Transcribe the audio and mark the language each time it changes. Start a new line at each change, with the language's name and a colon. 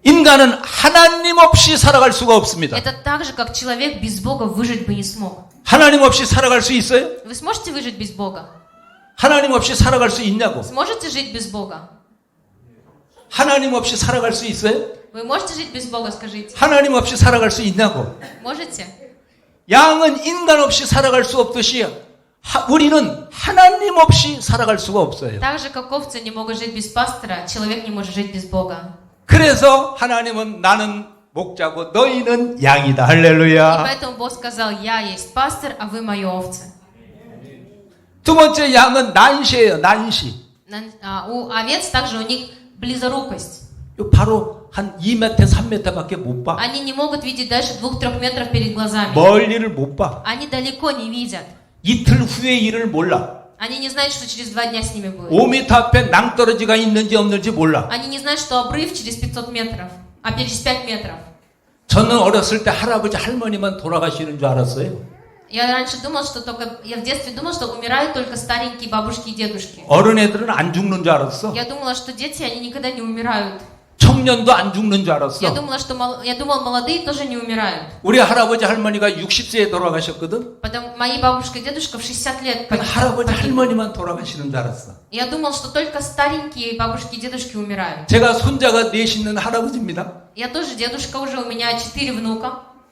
Korean: 인간은 하나님 없이 살아갈 수가 없습니다.
Russian: Это так же, как человек без Бога выжить бы не смог.
Korean: 하나님 없이 살아갈 수 있어요?
Russian: Вы сможете выжить без Бога?
Korean: 하나님 없이 살아갈 수 있냐고?
Russian: Сможете жить без Бога?
Korean: 하나님 없이 살아갈 수 있어요?
Russian: Вы можете жить без Бога, скажите?
Korean: 하나님 없이 살아갈 수 있냐고?
Russian: Можете?
Korean: 양은 인간 없이 살아갈 수 없듯이 우리는 하나님 없이 살아갈 수가 없어요.
Russian: Так же, как овцы не могут жить без пастора, человек не может жить без Бога.
Korean: 그래서 하나님은 나는 목자고 너희는 양이다.
Russian: И
Korean: 할렐루야.
Russian: поэтому Бог сказал: «Я есть пастор, а вы мои овцы».
Korean: 두 번째 양은 난시예요. 난시.
Russian: У овец также у них близорукость.
Korean: 바로 한 2m, 3m밖에 못 봐.
Russian: Они не могут видеть дальше 2-3 метров перед глазами.
Korean: 멀리를 못 봐.
Russian: Они далеко не видят.
Korean: 이틀 후의 일을 몰라.
Russian: Они не знают, что через 2 дня с ними будет.
Korean: 5m 앞에 낭떠러지가 있는지 없는지 몰라.
Russian: Они не знают, что обрыв через 500 метров, а через 5 метров.
Korean: 저는 어렸을 때 할아버지 할머니만 돌아가시는 줄 알았어요.
Russian: Я раньше думал, что я в детстве думал, что умирают только старенькие бабушки и дедушки.
Korean: 어른 애들은 안 죽는 줄 알았어.
Russian: Я думала, что дети, они никогда не умирают.
Korean: 청년도 안 죽는 줄 알았어.
Russian: Я думал, молодые тоже не умирают.
Korean: 우리 할아버지 할머니가 60세에 돌아가셨거든.
Russian: Потом мои бабушка и дедушка в 60 лет
Korean: 할아버지 할머니만 돌아가시는 줄 알았어.
Russian: Я думал, что только старенькие бабушки и дедушки умирают.
Korean: 제가 손자가 넷 있는 할아버지입니다.
Russian: Я тоже дедушка, уже у меня 4 внука.